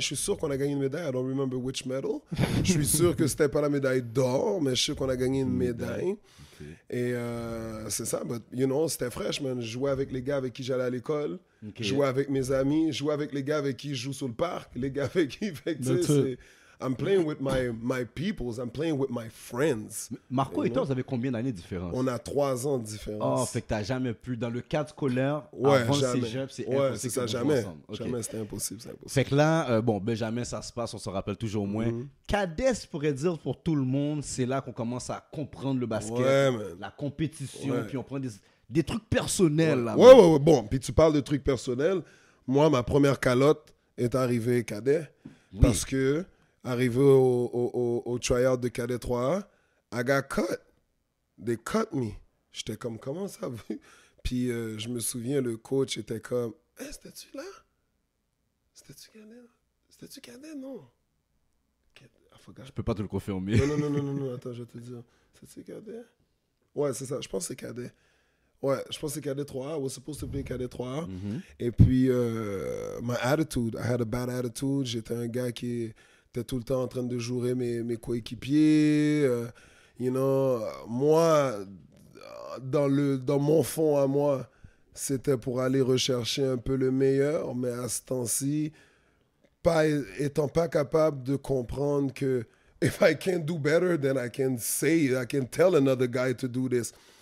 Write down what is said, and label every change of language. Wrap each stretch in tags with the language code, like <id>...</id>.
<fr>Je suis sûr qu'on a gagné une médaille.</fr> <en>I don't remember which medal.</en> <fr>Je suis sûr que c'était pas la médaille d'or, mais je suis sûr qu'on a gagné une médaille. Okay. Et c'est ça, but, c'était fraîche, man. Je jouais avec les gars avec qui j'allais à l'école. Okay. Je jouais avec mes amis. Je jouais avec les gars avec qui je joue sur le parc. Les gars avec qui...</fr> <en>I'm playing with my peoples. I'm playing with my friends.</en> <fr>Marco et toi, vous avez combien d'années de différence? On a 3 ans de différence. Oh, fait que t'as jamais pu, dans le cadre scolaire, avant jamais. le cégep, c'est impossible. C'est ça, jamais. Okay. Jamais, c'était impossible, Fait que là, Benjamin, ça se passe, on se rappelle toujours au moins. Cadet, je pourrais dire pour tout le monde, c'est là qu'on commence à comprendre le basket, la compétition, puis on prend des trucs personnels. Là, ouais. Bon, puis tu parles de trucs personnels. Moi, ma première calotte est arrivée cadet, parce que arrivé au tryout de cadet 3A,</fr> <en>I got cut. They cut me.</en> <fr>J'étais comme, comment ça va? Puis je me souviens, le coach était comme, c'était-tu là? C'était-tu cadet? C'était-tu cadet? Non. Je peux pas te le confirmer. Non, attends, je vais te dire. C'était-tu cadet? Ouais, c'est ça. Je pense que c'est cadet. Ouais, je pense que c'est cadet 3A.</fr> <en>I was supposed to play cadet 3A.</en> <fr>Et puis,</fr> <en>my attitude, I had a bad attitude.</en> <fr>J'étais un gars qui était tout le temps en train de jouer mes coéquipiers. You know, moi, dans mon fond à moi, c'était pour aller rechercher un peu le meilleur, mais à ce temps-ci, étant pas capable de comprendre que</fr> <en>if I can't do better, then I can tell another guy to do this.</en>